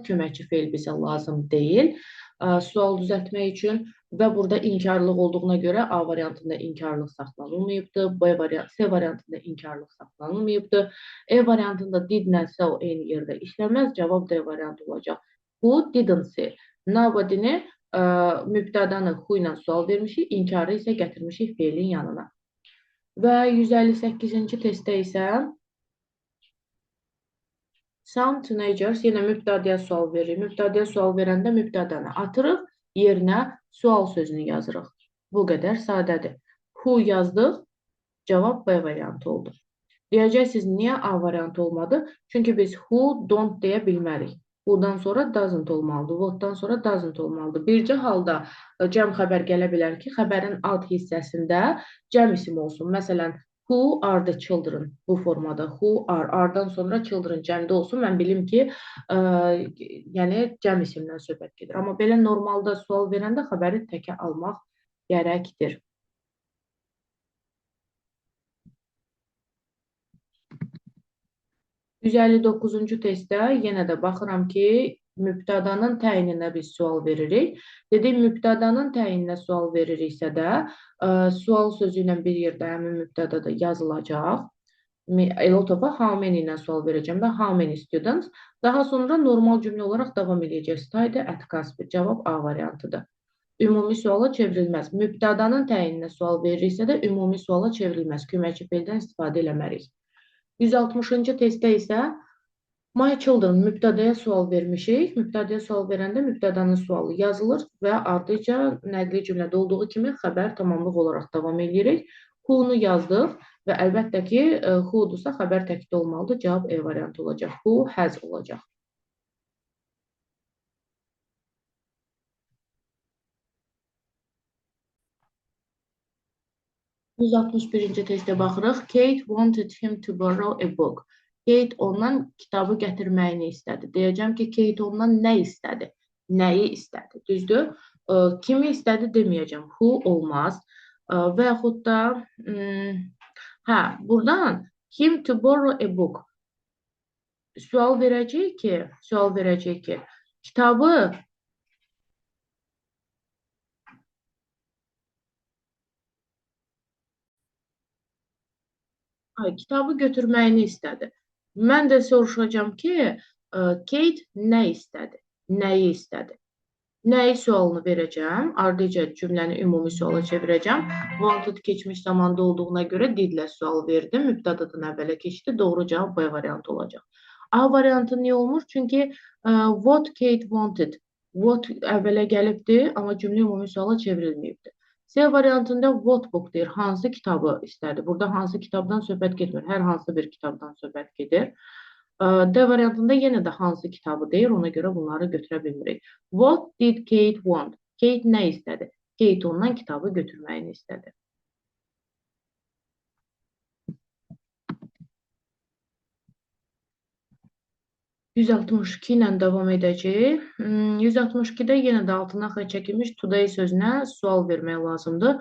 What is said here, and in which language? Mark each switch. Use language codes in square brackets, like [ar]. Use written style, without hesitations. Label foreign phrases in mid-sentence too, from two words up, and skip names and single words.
[az] Köməkçi feil bizə lazım deyil. Sual düzəltmək üçün və burada inkarlıq olduğuna görə A variantında inkarlıq saxlanılmayıbdır. C variantında inkarlıq saxlanılmayıbdır. E variantında did-lə so eyni yerdə işləməz. Cavab D variantı olacaq. [en] Who didn't see? [az] Nobody-ni mübtədanı who ilə sual vermişik, inkarı isə gətirmişik feilin yanına. Və 158-ci testdə isə [en] some teenagers [az] yenə mübtədəyə sual verir. Mübtədəyə sual verəndə mübtədanı atırıq, yerinə sual sözünü yazırıq. Bu qədər sadədir. Who yazdıq, cavab B variantı oldu. Deyəcəksiniz, niyə A variantı olmadı? Çünki biz [en] who don't [az] deyə bilmərik. Who-dan sonra doesn't olmalıdır. What-dan sonra doesn't olmalıdır. Bircə halda cəm xəbər gələ bilər ki, xəbərin alt hissəsində cəm isim olsun. Məsələn, [en] who are the children bu formada. Who are, [az] are-dan sonra children cəmdə olsun. Mən bilim ki, yəni cəm isimdən söhbət gedir. Amma belə normalda sual verəndə xəbəri təkə almaq gərəkdir. %59-cu testdə yenə də baxıram ki, mübtədanın təyininə biz sual veririk. Dedik, mübtədanın təyininə sual veririksə də, sual sözü ilə bir yerdə həmin mübtədada yazılacaq. Elotopa [en] how many [az] ilə sual verəcəm və [en] how many students. [az] Daha sonra normal cümlə olaraq davam edəcək. [en] Study at Casper. [az] Cavab A variantıdır. Ümumi suala çevrilməz. Mübtədanın təyininə sual veririksə də ümumi suala çevrilməz. Köməkçi feildən istifadə eləmərik. 160-cı testdə isə [en] my children [az] mübtədəyə sual vermişik. Mübtədəyə sual verəndə mübtədanın sualı yazılır və ardıca nəqli cümlədə olduğu kimi xəbər tamamlıq olaraq davam edirik. Who-nu yazdıq və əlbəttə ki, who-dursa xəbər təkdə olmalıdır. Cavab E variantı olacaq. [en] Who has [az] olacaq. %61-ci testə baxırıq. [en] Kate wanted him to borrow a book. [az] Kate ondan kitabı gətirməyini istədi. Deyəcəm ki, Kate ondan nə istədi? Nəyi istədi? Düzdür? Kimi istədi deməyəcəm. Who olmaz. Və yaxud da buradan [en] him to borrow a book. [az] Sual verəcək ki, kitabı götürməyini istədi. Mən də soruşacağım ki, Kate nə istədi? Nəyi istədi? Nəyi sualını verəcəm. Ardıca cümləni ümumi suala çevirəcəm. Wanted keçmiş zamanda olduğuna görə didlə sual verdim. Mübtədadan əvvələ keçdi. Doğru cavab B variantı olacaq. A variantı niyə olmur? Çünki [en] what Kate wanted. [az] What əvvələ gəlibdi, amma cümlə ümumi suala çevrilməyibdi. C variantında [en] what book [az] deyir. Hansı kitabı istədi? Burada hansı kitabdan söhbət getmir. Hər hansı bir kitabdan söhbət gedir. D variantında yenə də hansı kitabı deyir, ona görə bunları götürə bilmirik. [en] What did Kate want? [az] Kate nə istədi? Kate ondan kitabı götürməyini istədi. 162 ilə davam edəcək. 162-də yenə də altından xətt çəkilmiş today sözünə sual vermək lazımdır.